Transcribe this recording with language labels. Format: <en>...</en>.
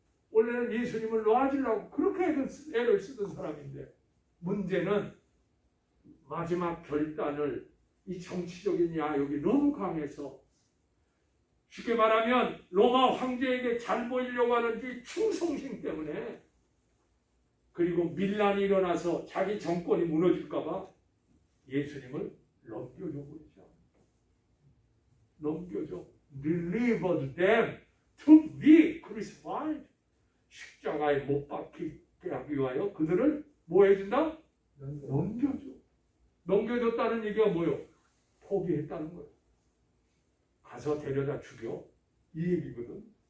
<ko>원래는 예수님을 놓아주려고 그렇게 애를 쓰던 사람인데, 문제는 마지막 결단을 이 정치적인 야욕이 너무 강해서, 쉽게 말하면 로마 황제에게 잘 보이려고 하는 이 충성심 때문에, 그리고 밀란이 일어나서 자기 정권이 무너질까 봐 예수님을 넘겨줘 버리죠. 넘겨줘.</ko> <en>Delivered them to be crucified.</en> <ko>십자가에 못 박히게 하기 위하여 그들을 뭐 해준다? 넘겨줘. 넘겨줬다는 얘기가 뭐예요? 포기했다는 거예요. 가서 데려다 죽여. 이 얘기거든.</ko>